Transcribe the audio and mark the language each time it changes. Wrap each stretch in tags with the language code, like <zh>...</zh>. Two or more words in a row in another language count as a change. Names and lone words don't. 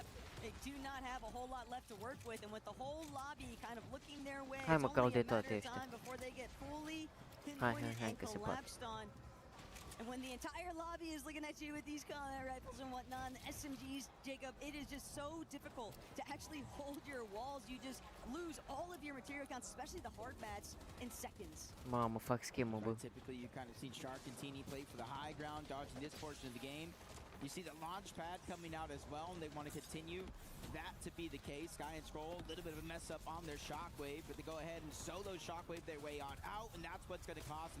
<en>They do not have a whole lot left to work with, and with the whole lobby kind of looking their way, it's only a matter of time before they get fully pinpointed and collapsed on. And when the entire lobby is looking at you with these combat rifles and whatnot, and the SMGs, Jacob, it is just so difficult to actually hold your walls. You just lose all of your material counts, especially the hard mats, in seconds.</en> <ro>Mamă, fac schemă, bă.</ro> <en>Typically, you kind of seen Shxrk and Teeny play for the high ground, dodging this portion of the game. You see the launch pad coming out as well, and they want to continue that to be the case. Sky and Scroll, a little bit of a mess up on their Shockwave, but they go ahead and solo Shockwave their way on out, and that's what's going to cost them.</en>